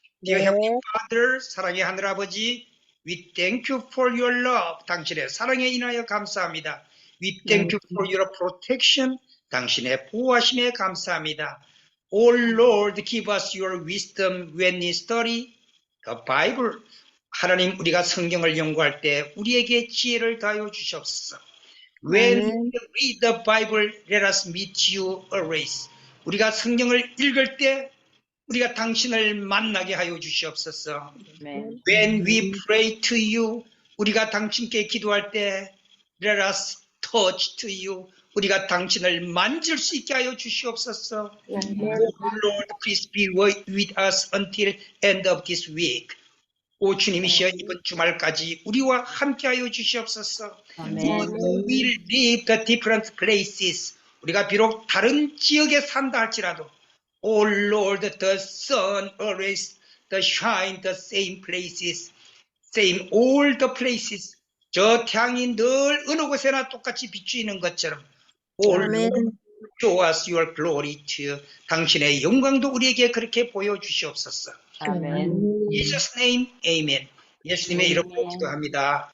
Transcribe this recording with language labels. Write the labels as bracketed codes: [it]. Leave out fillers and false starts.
[en] Dear Heavenly Father, [ko] 사랑의 하늘아버지, [en] we thank you for your love. [ko] 당신의 사랑에 인하여 감사합니다. [en] We thank you for your protection. [ko] 당신의 보호하심에 감사합니다. [en] Oh Lord, give us your wisdom when we study the Bible. [ko] 하나님, 우리가 성경을 연구할 때 우리에게 지혜를 다하여 주시옵소서. [en] When we read the Bible, let us meet you always. [ko] 우리가 성경을 읽을 때 우리가 당신을 만나게 하여 주시옵소서. [en] When we pray to you, [ko] 우리가 당신께 기도할 때 [en] let us touch to you. [ko] 우리가 당신을 만질 수 있게 하여 주시옵소서. [en] Oh Lord, please be with us until end of this week. [ko] 오 주님이시여 이번 주말까지 우리와 함께하여 주시옵소서. [en] We will leave the different places. [ko] 우리가 비록 다른 지역에 산다 할지라도 [en] Oh Lord, the sun always the shine the same places, same all the places. [ko] 저 태양이 늘 어느 곳에나 똑같이 비추이는 것처럼 [en] Oh Lord, show us your glory to. [ko] 당신의 영광도 우리에게 그렇게 보여주시옵소서. 아멘. [en] Jesus name, amen. [ko] 예수님의 이름으로 기도합니다.